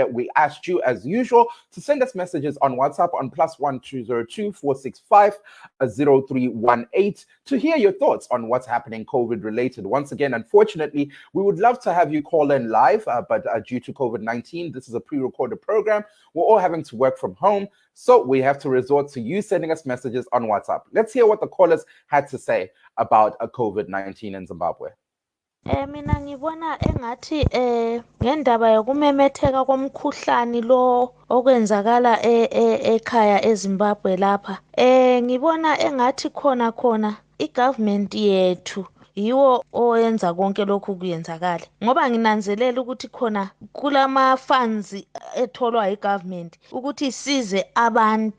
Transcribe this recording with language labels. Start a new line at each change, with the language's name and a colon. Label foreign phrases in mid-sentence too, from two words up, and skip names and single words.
English: We asked you, as usual, to send us messages on WhatsApp on +1 202 465 0318 to hear your thoughts on what's happening COVID-related. Once again, unfortunately, we would love to have you call in live, but due to COVID-19, this is a pre-recorded program. We're all having to work from home, so we have to resort to you sending us messages on WhatsApp. Let's hear what the callers had to say about COVID-19 in Zimbabwe.
North Ndebele: Mina ngibona engathi ngendaba yokumemetheka komkhuhlane lo okwenzakala ekhaya eZimbabwe lapha, ngibona engathi khona igovernment yethu yiwo oyenza konke lokhu kuyenzakala, ngoba nginanzelela ukuthi khona kulama funds etholwa igovernment ukuthi isize abantu.